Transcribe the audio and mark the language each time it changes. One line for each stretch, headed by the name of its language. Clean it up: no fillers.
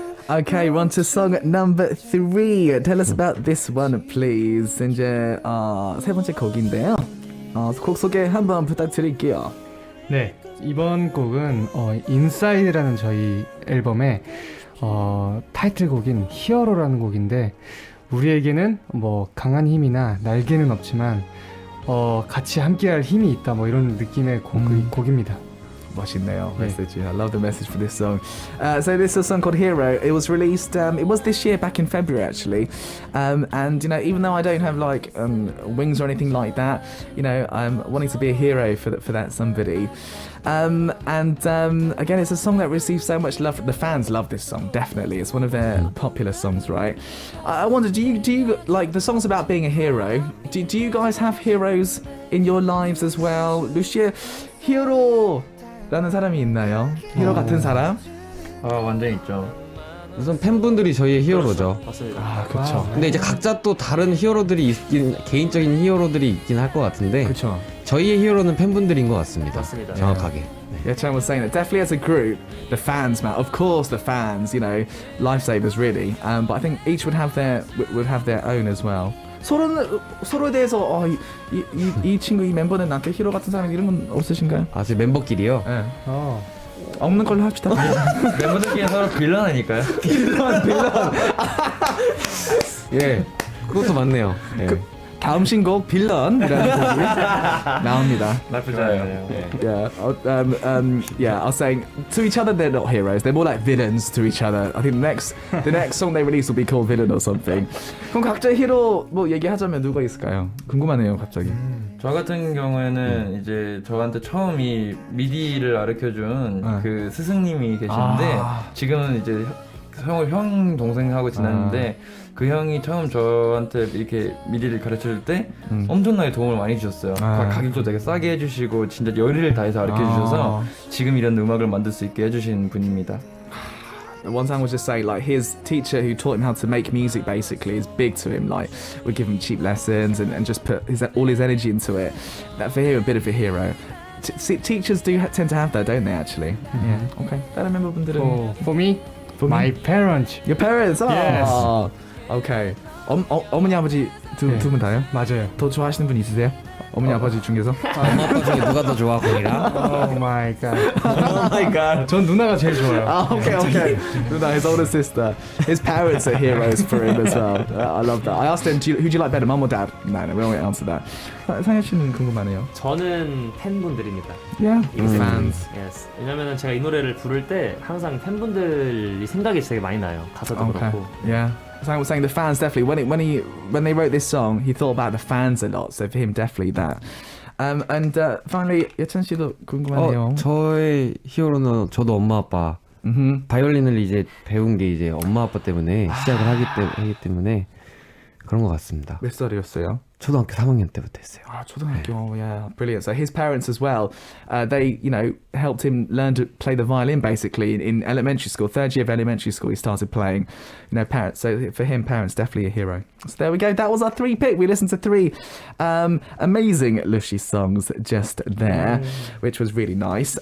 English: Okay, we're on to song number 3. Tell us about this one, please.
Korean: 이제 세 번째 곡인데요. 곡 소개 한번 부탁드릴게요. 네, 이번 곡은 인사이드라는 저희 앨범의 타이틀곡인 히어로라는 곡인데 우리에게는 뭐 강한 힘이나 날개는 없지만 같이 함께할 힘이 있다 뭐 이런 느낌의 곡입니다. 멋있네요.
English: Message. I love the message for this song. So this is a song called Hero. It was released. It was this year, back in February, actually. And you know, even though I don't have like wings or anything like that, you know, I'm wanting to be a hero for that somebody. And again, it's a song that receives so much love. The fans love this song. Definitely, it's one of their popular songs, right? I wonder, do you like the songs about being a hero? Do you guys have heroes in your lives as well?
Korean: Lucia, hero. 라는 사람이 있나요? 히로 같은 사람? 완전 있죠. 우선 팬분들이 저희의 히어로죠. 맞습니다. 그렇죠. 근데 이제 각자 또 다른 히어로들이 있긴, 개인적인 히어로들이 있긴 할 것 같은데 그렇죠. 저희의 히어로는 팬분들인 것 같습니다. 맞습니다. 정확하게.
English: Yeah, Chan was saying that definitely as a group, the fans, man. Of course, the fans, you know, lifesavers really. But I think each would have their own as well.
Korean: 서로에 대해서 이 친구 이 멤버는 나한테 히로 같은 사람 이런 건 없으신가요? 아, 제 멤버끼리요? 네. 없는 걸로 합시다. 멤버들끼리 서로 빌런 아닐까요? 빌런. 예, 그것도 맞네요. 예. 다음 신곡 빌런이라는 곡이 나옵니다. 나쁘지 않아요.
English: Yeah, yeah. I was saying to each other they're not heroes. They're more like villains to each other. I think the next song they release will be called Villain or something.
Korean: 그럼 각자 히로 뭐 얘기하자면 누가 있을까요? 궁금하네요, 갑자기. 저 같은 경우에는 이제 저한테 처음 이 미디를 가르쳐준 그 스승님이 계시는데 지금은 이제 형 동생하고 지냈는데 그 형이 처음 저한테 이렇게 미디를 가르쳐줄 때 엄청나게 도움을 많이 주셨어요. 가격도 되게 싸게 해주시고 진짜 열의를 다해서 가르쳐 주셔서 지금 이런 음악을 만들 수 있게 해주신 분입니다.
English: One time was just saying like his teacher who taught him how to make music basically is big to him, like would give him cheap lessons and just put all his energy into it. That for him a bit of a hero. Teachers do tend to have that, don't they actually? Yeah. Okay.
Korean: 다른 멤버분들은
English: For me, my parents. Your parents. Yes. Okay.
Korean: 어머니 아버지 두 분 다요? 맞아요. 더 좋아하시는 분 있으세요? 어머니 아버지 중에서? 엄마 아빠 중에 누가 더 좋아, 거기랑?
English: Oh my god. Oh my god.
Korean: 전 누나가 제일 좋아요.
English: Okay. Nuno, his older sister. His parents are heroes for him as well. I love that. I asked him, who do you like better, mum or dad? No, we won't answer that.
Korean: 상현 씨는 궁금하네요. 저는 팬분들입니다.
English: Yeah. Fans. Yes.
Korean: 왜냐면은 제가 이 노래를 부를 때 항상 팬분들이 생각이 되게 많이 나요. 가사도 그렇고.
English: Yeah. Sang was saying the fans definitely when they wrote this song, he thought about the fans a lot. So for him, definitely that. And finally,
Korean: 예찬 씨도 궁금하네요. 저의 히어로는 저도 엄마 아빠. 바이올린을 이제 배운 게 이제 엄마 아빠 때문에 시작을 하기 때문에 그런 것 같습니다. 몇 살이었어요? 초등학교 3학년 때부터 했어요. 초등학교.
English: Yeah, brilliant. So his parents as well, they, you know, helped him learn to play the violin basically in elementary school. Third year of elementary school, he started playing. You know, parents. So for him, parents definitely a hero. So there we go. That was our 3 pick. We listened to 3 amazing Lushi songs just there, which was really nice.